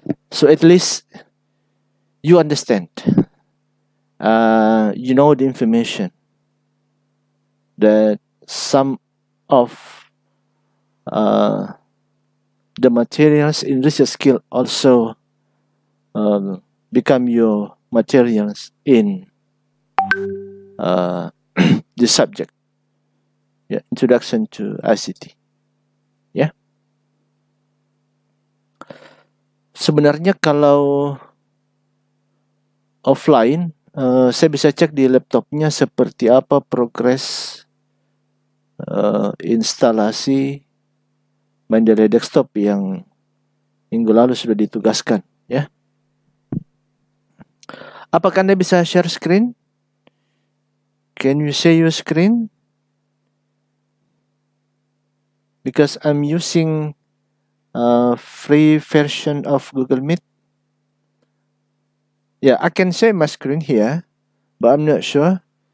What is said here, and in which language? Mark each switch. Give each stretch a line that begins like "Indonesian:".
English: So at least you understand, you know the information that some of the materials in research skill also become your materials in the subject, yeah, introduction to ICT.
Indonesian: Ya. Sebenarnya kalau offline, saya bisa cek di laptopnya seperti apa progres instalasi Mendeley desktop yang minggu lalu sudah ditugaskan, ya. Apakah Anda bisa share screen?
English: Can you share your screen? Because I'm using a free version of Google Meet. Yeah, I can share my screen here, but I'm not sure.